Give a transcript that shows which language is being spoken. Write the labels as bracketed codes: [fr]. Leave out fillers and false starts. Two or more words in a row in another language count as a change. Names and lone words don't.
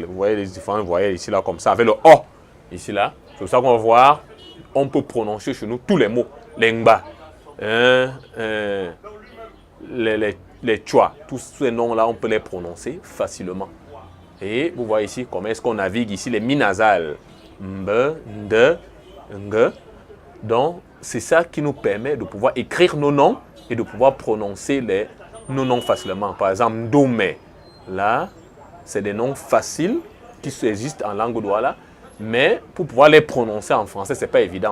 [fr] Vous voyez les différentes voyelles ici, là, comme ça, avec le O, ici, là. C'est pour ça qu'on va voir, on peut prononcer chez nous tous les mots. Les Ngba, les Chua, tous ces noms-là, on peut les prononcer facilement. Et vous voyez ici comment est-ce qu'on navigue ici les mi-nasales. Mbe, nde, nge. Donc, c'est ça qui nous permet de pouvoir écrire nos noms et de pouvoir prononcer nos noms facilement. Par exemple, Ndome. Là, c'est des noms faciles qui existent en langue Douala. Mais pour pouvoir les prononcer en français, ce n'est pas évident.